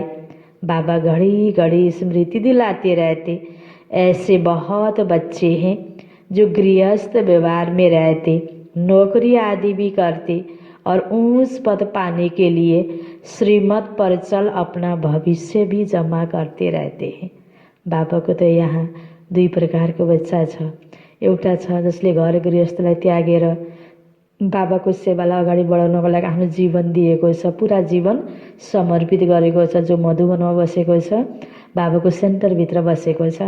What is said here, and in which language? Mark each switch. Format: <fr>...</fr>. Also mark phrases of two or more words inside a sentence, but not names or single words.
<hi>बाबा घड़ी घड़ी स्मृति दिलाते रहते। ऐसे बहुत बच्चे हैं जो गृहस्थ व्यवहार में रहते, नौकरी आदि भी करते और ऊंच पद पाने के लिए श्रीमत पर चल अपना भविष्य भी जमा करते रहते हैं।</hi> <ne>बाबाको त यहाँ दुई प्रकारको बच्चा छ। एउटा छ जसले घर गृहस्थलाई त्यागेर बाबाको सेवालाई अगाडि बढाउनको लागि आफ्नो जीवन दिएको छ, पुरा जीवन समर्पित गरेको छ, जो मधुवनमा बसेको छ, बाबाको सेन्टरभित्र बसेको छ।</ne>